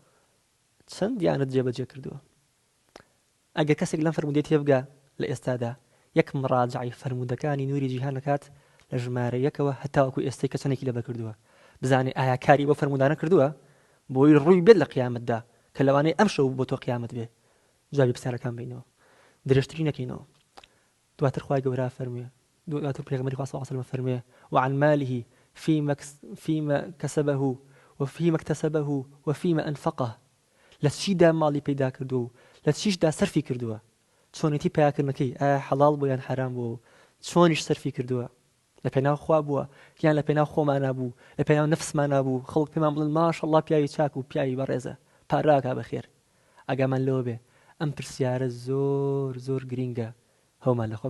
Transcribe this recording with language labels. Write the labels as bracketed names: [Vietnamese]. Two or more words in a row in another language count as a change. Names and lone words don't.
[Central Kurdish] چەندیانت جێبەجێ کردووە ئەگەر کەسێک لەم فەرمودەی تێبگا لە ئێستادا یەک مڕاجعی فەرمودەکانی نوری جیهان نکات لە ژمارە یەکەوە هەتاوەکو ئێستەی کەسانێکی لەبەر کردووە بزانێ ئایا کاری بۆ فەرمودانە کردووە بۆی ڕووی بێت لە قیامەتدا کە لەوانەیە ئەم شەو بۆ تۆ قیامەت بێ جوابی پرسیارەکان بینەوە درێژتری نەکەینەوە دواتر خوای گەورە فەرموویە دواتر پێغەمبەری خوا [Arabic] صلی الله علیه وسلم [Central Kurdish] فەرموویە [Arabic] وعن ماله فيما كسبه وفيما اكتسبه وفيما أنفقه [Central Kurdish] لە چیدا ماڵی پەیدا کردو لە چیشدا سەرفی کردووە چۆنێتی پیاکردنەکەی ئایا حەڵاڵ بوو یان حرام بوو چۆنیش سەرفی کردووە لە پێناو خوا بووە یان لە پێناو خۆمان نبوو لە پێناو نەفسمان نبوو خەڵک پێمان بڵێن ماشەڵڵا پیاوی چاک و پیاوی بەڕێزە پاراکا بەخێر ئەگەمان لەوە بێ ئەم پرسیارە زۆر زۆر گرینگە هەومان لە